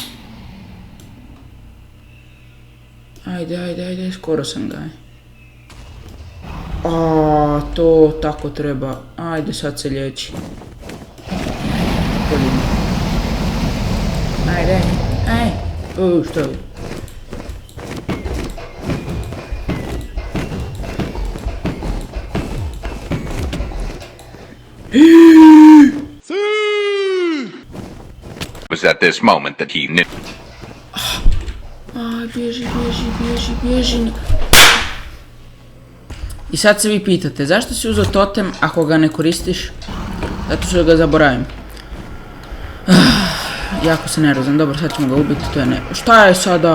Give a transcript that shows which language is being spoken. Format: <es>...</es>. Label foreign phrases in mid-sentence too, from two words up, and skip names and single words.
<hr>Ajde, skoro sam ga. To tako treba. Ajde, sad se liječi. Ajde. Što je?</hr> <en>Was at this moment that he knew.</en> <hr>Bježi. I sad se vi pitate, zašto si uzeo totem ako ga ne koristiš? Zato što ga zaboravim. Jako se nervozan, dobro, sad ćemo ga ubiti, to je ne...</hr>